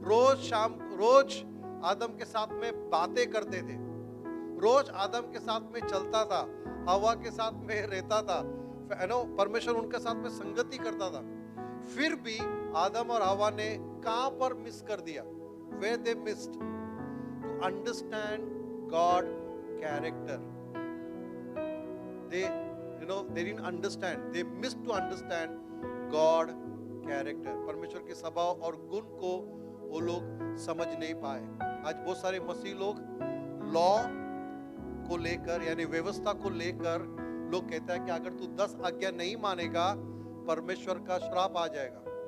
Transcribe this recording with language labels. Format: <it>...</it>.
<hi>रोज आदम के साथ में बातें करते थे, रोज आदम के साथ में चलता था, हवा के साथ में रहता था, परमेश्वर उनके साथ में संगति करता था। फिर भी आदम और हवा ने कहां पर मिस कर दिया?</hi> <en>Where they missed to understand God character. They didn't understand. They missed to understand God character.</en> <hi>परमेश्वर के स्वभाव और गुण को वो लोग समझ नहीं पाए। आज बहुत सारे मसीह लोग लॉ को लेकर, यानी व्यवस्था को लेकर, लोग कहता है कि अगर तू 10 आज्ञा नहीं मानेगा परमेश्वर का श्राप आ जाएगा।</hi>